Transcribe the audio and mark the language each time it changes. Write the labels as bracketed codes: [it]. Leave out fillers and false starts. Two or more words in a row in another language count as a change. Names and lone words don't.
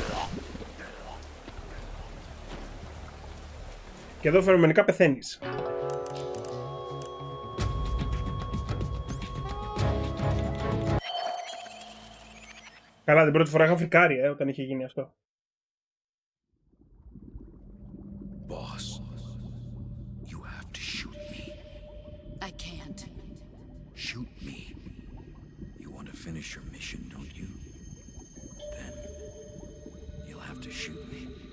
[el] Και εδώ φαινομενικά πεθαίνεις. Καλά, την πρώτη φορά είχα φρικάρει, όταν είχε γίνει αυτό. [en] Boss, you have to shoot me. I can't. Shoot me. You want to finish your mission, don't you? Then you'll have to shoot me.